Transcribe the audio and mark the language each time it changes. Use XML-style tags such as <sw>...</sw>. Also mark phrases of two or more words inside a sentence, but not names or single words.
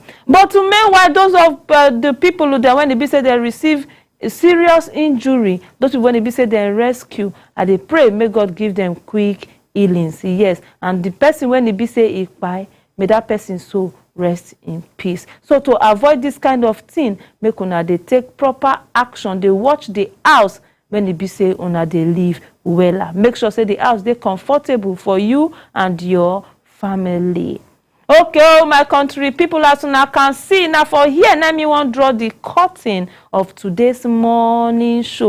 <pcm>But meanwhile, those of the people who when they be say they receive a serious injury, those people when they be say they rescue, and they pray, may God give them quick healings. Yes, and the person when they be say if by, may that person so rest in peace. So to avoid this kind of thing, make una they take proper action. They watch the house when they be say una they live well. Make sure say the house they comfortable for you and your family. Okay, my country people, as una can see now for here, let me want draw the curtain of today's morning show.</pcm>